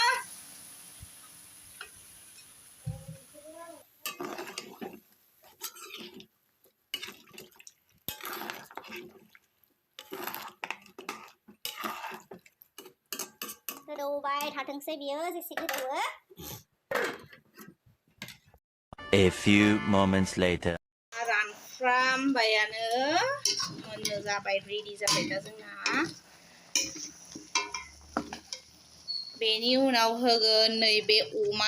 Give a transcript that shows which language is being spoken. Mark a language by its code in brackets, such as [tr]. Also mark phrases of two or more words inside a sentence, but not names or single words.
[brx] गोदौबाय थाथोंसै बियो जेसे गोदौवो [en] A few moments later. [brx] रानफ्रामबायानो मोननो जाबाय रेडि जाबाय दा जोंना बेनि उनाव होगोन नैबे अमा